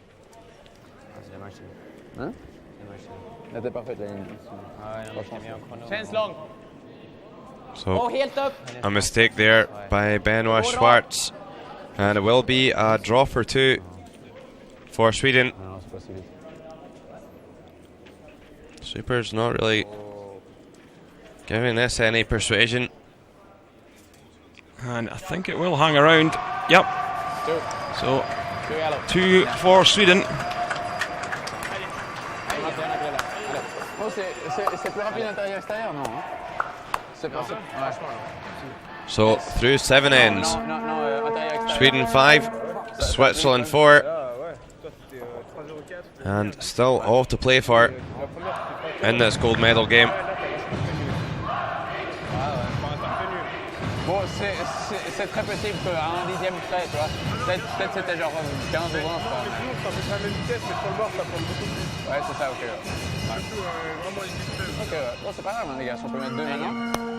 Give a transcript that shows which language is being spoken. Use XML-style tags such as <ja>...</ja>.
<fr>C'est dommage. Hein? C'est dommage. Elle était parfaite la ligne.</fr> <sv>Känns lång.</sv> <en>So</en> <sv>Helt upp.</sv> <en>a mistake there by Benoit Schwartz, and it will be a draw for 2 for Sweden.</en> <fr>Non, c'est pas si vite.</fr> <en>Super's not really giving this any persuasion. And I think it will hang around. Yep. 2. So 2 yellow. 2 for Sweden.</en> <fr>Oh, c'est plus rapide intérieur-extérieur, non? Hein? C'est pas ça? Ouais.</fr> <en>So through 7 ends. Sweden 5, Switzerland 4, and still all to play for in this gold medal game.</en> <fr>Bon, c'est très possible qu'un dixième près, tu vois. Peut-être c'était genre 15 ou 20, quoi. Ça fait la même vitesse, mais sur le bord, ça prend beaucoup plus. Ouais, c'est ça, ok. Surtout vraiment les vitesses. Ok, ouais. Bon, c'est pas grave, hein, les gars, si on peut mettre 2 maintenant.</fr>